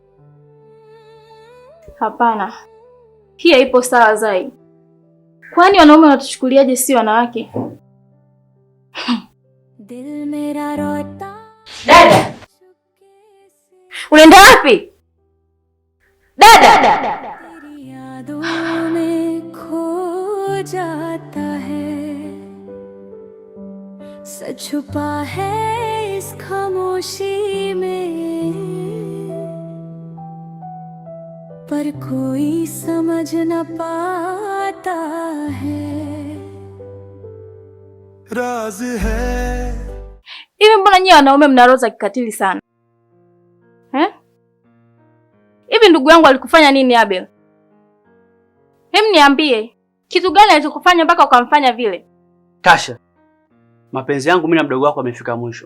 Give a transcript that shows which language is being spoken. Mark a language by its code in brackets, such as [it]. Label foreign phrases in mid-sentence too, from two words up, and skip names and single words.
[sw] Hapana, hii haipo sawa Zai. Kwani wanaume wanatuchukuliaje si wanawake? Dada! Unaenda wapi? Dada! [hi] यादों में खो जाता है, सच छुपा है इस खामोशी में, पर कोई समझ न पाता है, राज है. [sw] Hivi mbona nyinyi wanaume mna roho za kikatili sana? Hivi ndugu yangu alikufanya nini Abel? Niambie, kitu gani alichokufanya mpaka ukamfanya vile? Tasha, mapenzi yangu mimi na mdogo wako yamefika mwisho.